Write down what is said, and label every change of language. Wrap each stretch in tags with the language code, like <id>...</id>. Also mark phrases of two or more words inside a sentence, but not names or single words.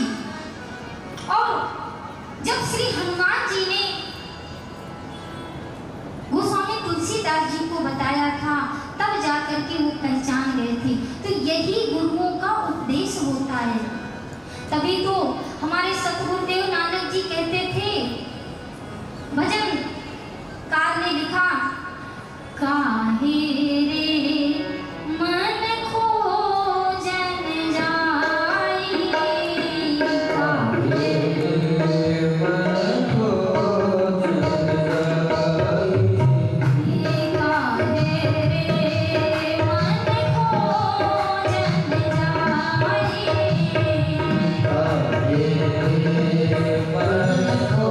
<hi>और जब श्री हनुमान जी ने गोस्वामी तुलसीदास जी को बताया था तब जाकर के वो पहचान गए थे। तो यही गुरुओं का उपदेश होता है। तभी तो हमारे सतगुरुदेव नानक जी कहते थे, भजन कार ने लिखा, काहे रे मन खोजन जाई, काहे मन खोजन जाई, काहे रे मन खोजन जाई, काहे मन</hi>